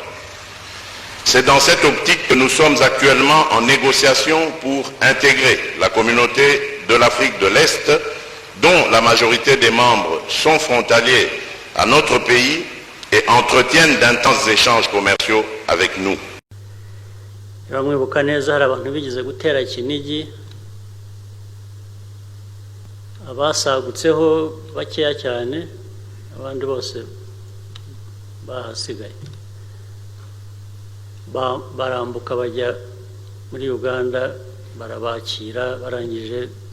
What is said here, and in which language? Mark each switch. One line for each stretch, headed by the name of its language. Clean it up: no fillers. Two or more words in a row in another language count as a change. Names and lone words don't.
French: C'est dans cette optique que nous sommes actuellement en négociation pour intégrer la communauté de l'Afrique de l'Est, dont la majorité des membres sont frontaliers à notre pays et entretiennent d'intenses échanges commerciaux avec nous.
Kinyarwanda: Abasagutseho bakeya cyane, abandi bose bahasigaye barambuka bajya muri Uganda, barabakira, barangije